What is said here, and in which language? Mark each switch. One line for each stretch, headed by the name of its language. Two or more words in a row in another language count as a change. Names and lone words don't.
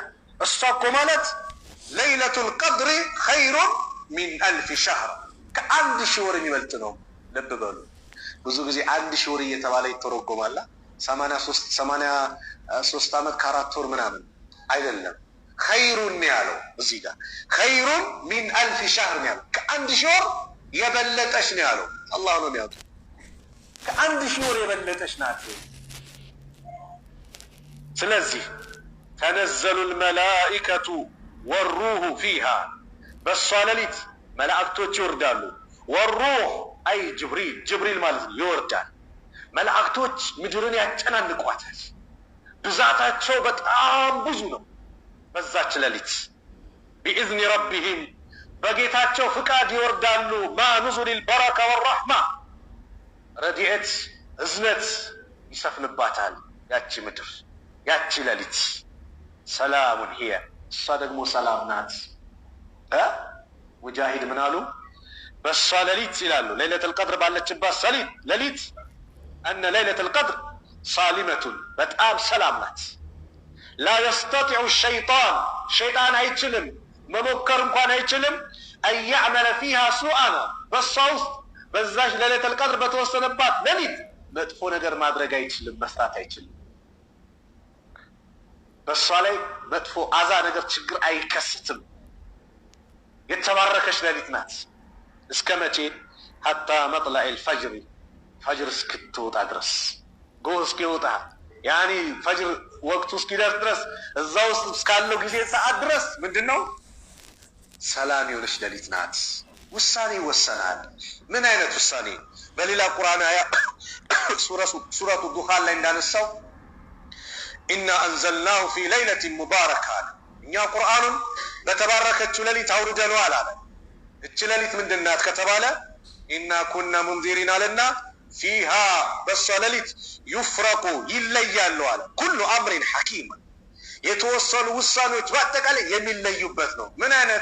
Amharic: እሷ እኮ ማለት
Arabic: ليلة القدر خير من ألف شهر
Amharic: ከ1000 ወር የሚበልጥ ነው። ልብ በሉ። ብዙ ጊዜ 1000 ወር እየተባለ ይተረጎማል። 83 ዓመት ከ4 ወር ምናምን አይደለም። ኸይሩን ያለው እዚህ ጋር
Arabic: خير من ألف شهر
Amharic: ያለው ከ1000 ወር የበለጠች ነው ያለው። አላህ ነው የሚያውቀው። ከ1000 ወር የበለጠች ናት። ስለዚህ
Arabic: تنزل الملائكة والروح فيها
Amharic: በሷ ሌሊት መላእክቶች ይወርዳሉ። والروح አይ ጅብሪል ማለት ነው ይወርዳል። መላእክቶች ምድርን ያጨናንቋታል። ብዛታቸው በጣም ብዙ ነው። በዛች ሌሊት
Arabic: بإذن ربهم
Amharic: በጌታቸው ፍቃድ ይወርዳሉ።
Arabic: ما نزل البركة والرحمة
Amharic: ረድኤት እዝነት ይሰፍንባታል ያቺ ምድር ያቺ ሌሊት።
Arabic: سلام هي
Amharic: እሷ ደግሞ ሰላም ናት። ሙጃሂድ ምን አሉ? በሷ ሌሊት ይላሉ ለይለቱል ቀድር ባለችባት ሌሊት
Arabic: أن ليلة القدر صالمة
Amharic: በጣም ሰላም ናት።
Arabic: لا يستطيع الشيطان شيطان
Amharic: አይችልም መሞከር እንኳን አይችልም
Arabic: أن يعمل فيها سوءا
Amharic: በሷ ውስጥ በዛች ለይለቱል ቀድር በተወሰነባት ሌሊት መጥፎ ነገር ማድረግ አይችልም፣ መስራት አይችልም። በሷ ላይ መጥፎ አዛ ነገር ችግር አይከስትም። የተባረከች ሌሊት ናት። እስከ መቼ?
Arabic: حتى مطلع الفجر
Amharic: ፈጅር እስክትወጣ ድረስ ጎህ እስኪወጣ ያኒ ፈጅር ወቅቱ እስኪደርስ ድረስ እዛ ውስጥ እስካለው ጊዜ ሰዓት ድረስ ምንድነው? ሰላም የሆነች ሌሊት ናት። ውሳኔ ይወሰናል። ምን አይነት ውሳኔ? በሌላ ቁርአን አያ ሱረቱ ዱኻን ላይ እንዳነሳው
Arabic: إنا أنزلناه في ليلة مباركة
Amharic: እኛ ቁርአኑን በተባረከችው ሌሊት አውርደነዋል አለ። እቺ ሌሊት ምንድናት ከተባለ
Arabic: إنا كنا منذرين
Amharic: አለና ፊሃ በሷ ሌሊት ዩፍረቁ ይለያሉ አለ
Arabic: كل أمر حكيم
Amharic: የተወሰኑ ውሳኔዎች በአጠቃላይ የሚለዩበት ነው። ምን አይነት?